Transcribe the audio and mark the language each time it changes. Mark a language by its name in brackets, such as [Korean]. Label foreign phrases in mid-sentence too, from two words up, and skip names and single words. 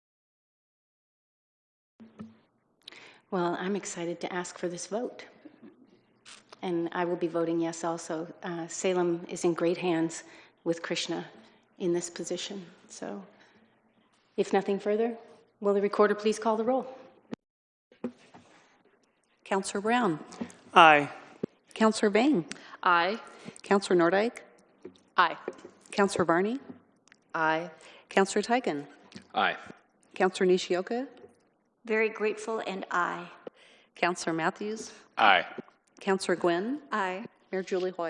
[English] Well, I'm excited to ask for this vote. And I will be voting yes also. Salem is in great hands with Krishna in this position. So if nothing further, will the recorder please call the roll? Councilor Brown. Aye. Councilor Vang. Aye. Councilor Nordyke. Aye. Councilor Varney. Aye. Councilor Tigan. Aye. Councilor Nishioka. Very grateful, and aye. Councilor Matthews. Aye. Councilor Gwynn. Aye. Mayor Julie Hoy.